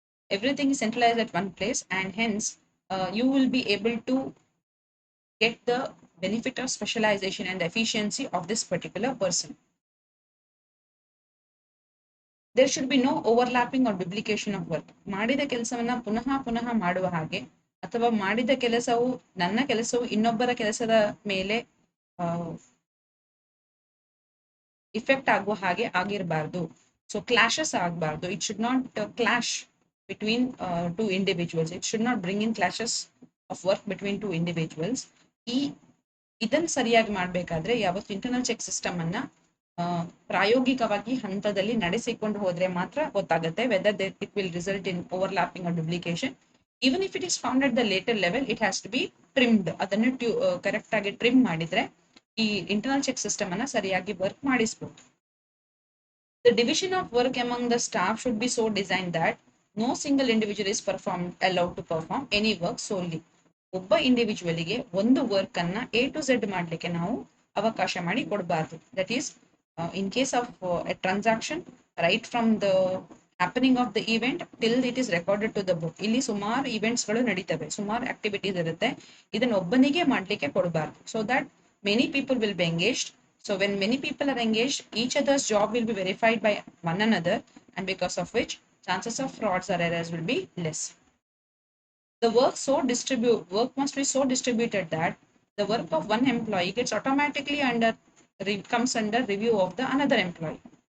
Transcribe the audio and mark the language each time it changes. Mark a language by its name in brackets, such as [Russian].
[English] Everything is centralized at one place, and hence you will be able to get the benefit of specialization and efficiency of this particular person. There should be no overlapping or duplication of work. [Kannada] ಮಾಡಿದ ಕೆಲಸವನ್ನ ಪುನಃ ಪುನಃ ಮಾಡುವ ಹಾಗೆ, ಅಥವಾ ಮಾಡಿದ ಕೆಲಸವು ನನ್ನ ಕೆಲಸವು ಇನ್ನೊಬ್ಬರ ಕೆಲಸದ ಮೇಲೆ ಇಫೆಕ್ಟ್ ಆಗುವ ಹಾಗೆ ಆಗಿರಬಾರ್ದು. ಸೊ ಕ್ಲಾಶಸ್ ಆಗಬಾರ್ದು. [English] It should not clash between two individuals. It should not bring in clashes of work between two individuals. [Kannada] ಇದನ್ನು ಸರಿಯಾಗಿ ಮಾಡಬೇಕಾದ್ರೆ ಯಾವತ್ತು ಇಂಟರ್ನಲ್ ಚೆಕ್ ಸಿಸ್ಟಮ್ ಅನ್ನ ಪ್ರಾಯೋಗಿಕವಾಗಿ ಹಂತದಲ್ಲಿ ನಡೆಸಿಕೊಂಡು ಹೋದ್ರೆ ಮಾತ್ರ ಗೊತ್ತಾಗುತ್ತೆ [English] Whether it will result in overlapping or duplication. Even if it is found at the later level, it has to be trimmed. [Kannada] ಅದನ್ನು ಕರೆಕ್ಟ್ ಆಗಿ ಟ್ರಿಮ್ ಮಾಡಿದ್ರೆ ಈ ಇಂಟರ್ನಲ್ ಚೆಕ್ ಸಿಸ್ಟಮ್ ಅನ್ನ ಸರಿಯಾಗಿ ವರ್ಕ್ ಮಾಡಿಸಬಹುದು. [English] The division of work among the staff should be so designed that no single individual is allowed to perform any work solely. [Kannada] ಒಬ್ಬ ಇಂಡಿವಿಜುವಲಿಗೆ ಒಂದು work ಅನ್ನ A to Z ಮಾಡಲಿಕ್ಕೆ ನಾವು ಅವಕಾಶ ಮಾಡಿ ಕೊಡಬಾರ್ದು. [English] That is in case of a transaction, right from the happening of the event till it is recorded to the book. [Kannada] ಇಲ್ಲಿ ಸುಮಾರು events ಗಳು ನಡೀತವೆ, ಸುಮಾರು activities ಇರುತ್ತೆ. ಇದನ್ನ ಒಬ್ಬನಿಗೆ ಮಾಡಲಿಕ್ಕೆ ಕೊಡಬಾರ್ದು. [English] So that many people will be engaged. So when many people are engaged, each other's job will be verified by one another, and because of which chances of frauds or errors will be less. The work must be so distributed that the work of one employee gets automatically comes under review of the another employee.